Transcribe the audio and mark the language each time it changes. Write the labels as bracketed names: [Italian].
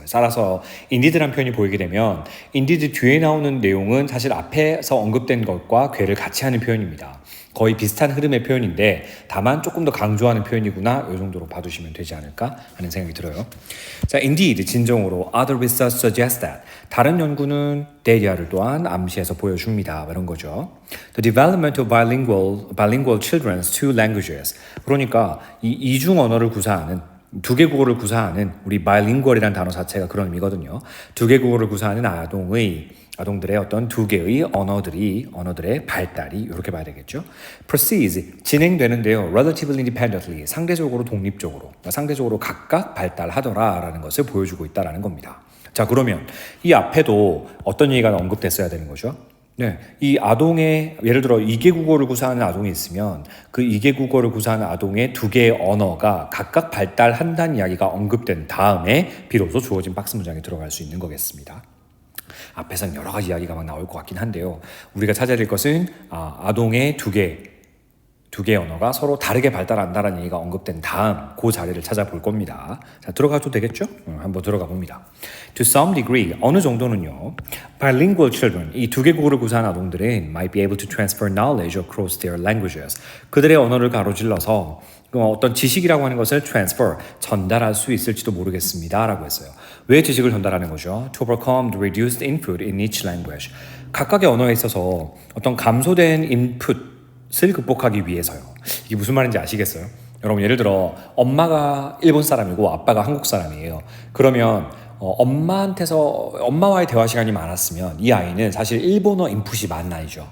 [Korean] 따라서 indeed라는 표현이 보이게 되면 indeed 뒤에 나오는 내용은 사실 앞에서 언급된 것과 궤를 같이 하는 표현입니다. 거의 비슷한 흐름의 표현인데 다만 조금 더 강조하는 표현이구나 이 정도로 봐두시면 되지 않을까 하는 생각이 들어요. 자, indeed 진정으로 [English] other research suggests that [Korean] 다른 연구는 데이터를 또한 암시해서 보여줍니다. 이런 거죠. [English] The development of bilingual children's two languages. [Korean] 그러니까 이 이중 언어를 구사하는 두 개 국어를 구사하는 우리 bilingual이라는 단어 자체가 그런 의미거든요. 두 개 국어를 구사하는 아동들의 어떤 두 개의 언어들의 발달이 이렇게 봐야 되겠죠. proceeds 진행되는데요. [English] relatively independently [Korean] 상대적으로 독립적으로 그러니까 상대적으로 각각 발달하더라라는 것을 보여주고 있다라는 겁니다. 자, 그러면 이 앞에도 어떤 얘기가 언급됐어야 되는 거죠? 네, 이 아동의 예를 들어 2개 국어를 구사하는 아동이 있으면 그 2개 국어를 구사하는 아동의 두 개의 언어가 각각 발달한다는 이야기가 언급된 다음에 비로소 주어진 박스 문장에 들어갈 수 있는 거겠습니다. 앞에서는 여러 가지 이야기가 막 나올 것 같긴 한데요. 우리가 찾아야 될 것은 아동의 두 개의 언어가 서로 다르게 발달한다는 얘기가 언급된 다음 그 자리를 찾아볼 겁니다. 자, 들어가도 되겠죠? 한번 들어가 봅니다. [English] To some degree, [Korean] 어느 정도는요. [English] Bilingual children, [Korean] 이 두 개 국어를 구사한 아동들은 [English] might be able to transfer knowledge across their languages. [Korean] 그들의 언어를 가로질러서 어떤 지식이라고 하는 것을 transfer, 전달할 수 있을지도 모르겠습니다. 라고 했어요. 왜 지식을 전달하는 거죠? [English] To overcome the reduced input in each language. [Korean] 각각의 언어에 있어서 어떤 감소된 인풋을 극복하기 위해서요. 이게 무슨 말인지 아시겠어요? 여러분 예를 들어 엄마가 일본 사람이고 아빠가 한국 사람이에요. 그러면 엄마와의 대화 시간이 많았으면 이 아이는 사실 일본어 인풋이 많은 아이죠.